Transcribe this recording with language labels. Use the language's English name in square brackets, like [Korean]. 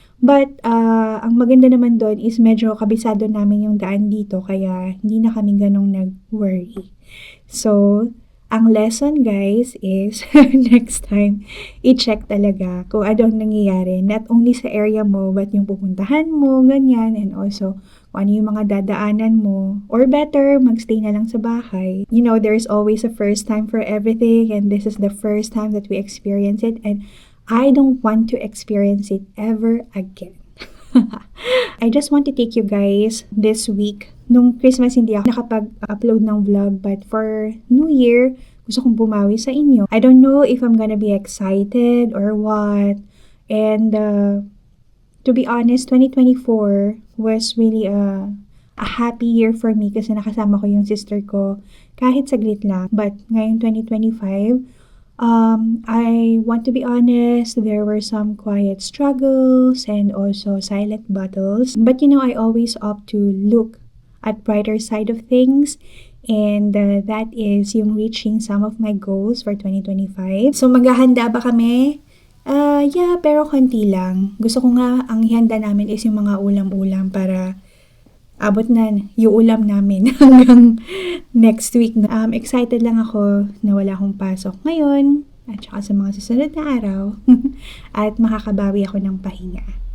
[Filipino] But ang maganda naman doon is medyo kabisado namin yung daan dito, kaya hindi na kami ganong nag-worry. So, ang lesson guys is next time, i-check talaga kung anong nangyayari. Not only sa area mo, but yung pupuntahan mo, ganyan. And also, kung ano yung mga dadaanan mo. Or better, magstay na lang sa bahay. [English] You know, there's always a first time for everything. And this is the first time that we experience it. And I don't want to experience it ever again. I just want to take you guys this week. [Filipino] Nung Christmas hindi ako nakapag-upload ng vlog, but for New Year, gusto kong bumawi sa inyo. [English] I don't know if I'm gonna be excited or what. And to be honest, 2024 was really a happy year for me kasi nakasama ko yung sister ko kahit saglit lang. But ngayon 2025, I want to be honest, there were some quiet struggles and also silent battles. But you know, I always opt to look at brighter side of things, and that is yung reaching some of my goals for 2025. [Filipino] So maghahanda ba kami? Yeah, pero konti lang. Gusto ko nga, ang ihanda namin is yung mga ulam-ulam para abot na yung ulam namin hanggang next week. Excited lang ako na wala akong pasok ngayon at saka sa mga susunod na araw at makakabawi ako ng pahinga.